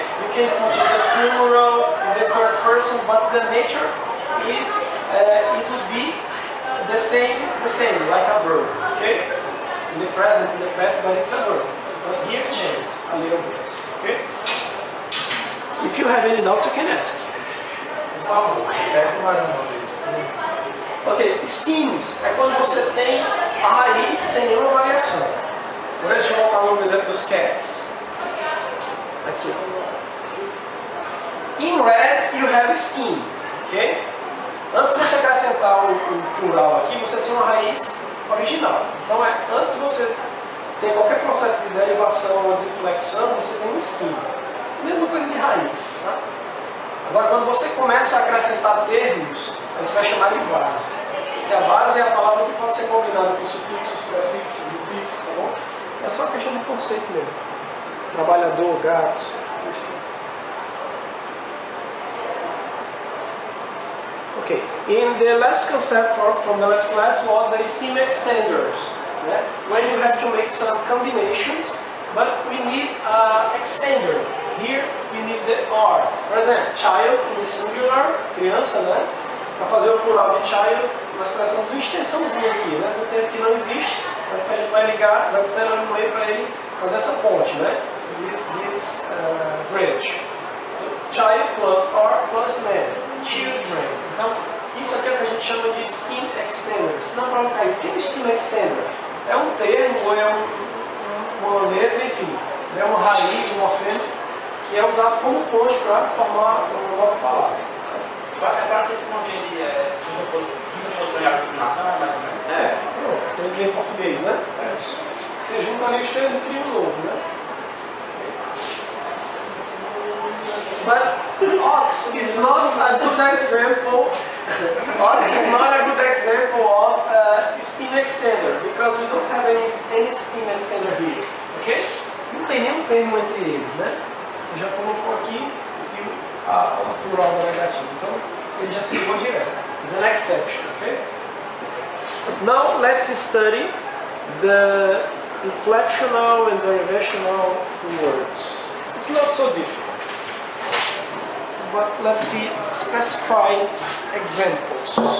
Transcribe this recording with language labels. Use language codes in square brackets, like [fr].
[en] You can put in the plural, in the third person, but the nature it would be the same, like a verb. Okay? In the present, in the past, but it's a verb. But here change a little bit. Okay? If you have any doubt, you can ask. [pt] Por favor, repete mais uma vez. Ok, stems é quando você tem a raiz sem nenhuma variação. Agora deixa eu voltar no exemplo dos cats. Aqui. [en] In red, you have stem. Ok? [pt] Antes de você acrescentar o plural aqui, você tem uma raiz original. Então, antes de você ter qualquer processo de derivação ou de flexão, você tem um stem. Mesma coisa de raiz. Tá? Agora, quando você começa a acrescentar termos, aí você vai chamar de base. Porque a base é a palavra que pode ser combinada com sufixos, prefixos, infixos, tá bom? É só uma questão de conceito mesmo. Trabalhador, gato, enfim. [en] Okay, in the last concept from the last class was the stem extenders. Yeah? When you have to make some combinations, but we need an extender. Here we need the R. For example, child in the singular, criança, né? [pt] Para fazer o plural de child, nós precisamos de uma extensãozinha aqui, né? Do tempo que não existe, mas que a gente vai ligar, vai ter um meio para ele fazer essa ponte, né? [en] This bridge. So, child plus R plus man. Children. [pt] Então, isso aqui é o que a gente chama de stem extenders. Não para cair. O que é stem extender? É um termo, ou é uma letra, enfim. É uma raiz, um morfema, que é usado como ponte para formar uma nova palavra. É para ser como ele é, sonhar com combinação, mais ou menos. Pronto, tem que ver em português, né? É isso. Você junta ali os termos e cria um novo, né? [en] But ox is not a good example. Ox is not a good example of scheme extender because we don't have any scheme extender here. Ok? [pt] Não tem nenhum termo entre eles, né? Você já colocou aqui o plural da negativa. Então ele já se ligou direto. [en] It's an exception. Ok? Now let's study the inflectional and derivational words. It's not so difficult. But let's see specifying examples.